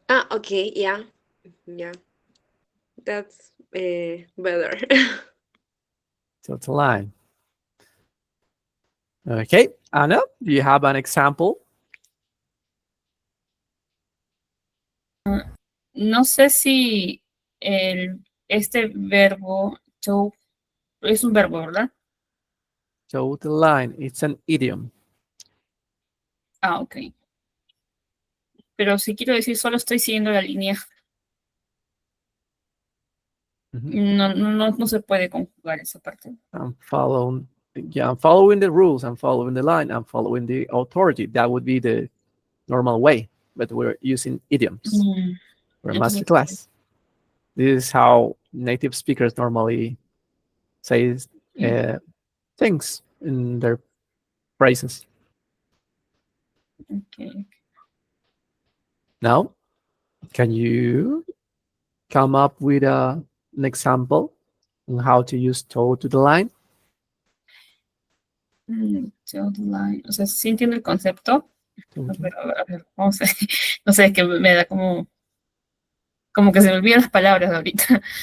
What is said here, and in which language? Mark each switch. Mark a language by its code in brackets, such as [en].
[en] Okay, yeah. Yeah, that's better. Toe the line. Okay, Anna, do you have an example? [es] No sé si este verbo to es un verbo, ¿verdad? [en] Toe the line. It's an idiom. Ah, ok. [es] Pero si quiero decir solo estoy siguiendo la línea, no se puede conjugar esa parte. [en] I'm following. Yeah, I'm following the rules. I'm following the line. I'm following the authority. That would be the normal way, but we're using idioms. We're a master class. This is how native speakers normally say things in their phrases. Okay. Now, can you come up with an example on how to use toe to the line? Toe the line. [es] O sea, sí entiendo el concepto, Okay. pero a ver, vamos a no sé, es que me da como que se me olvidan las palabras ahorita.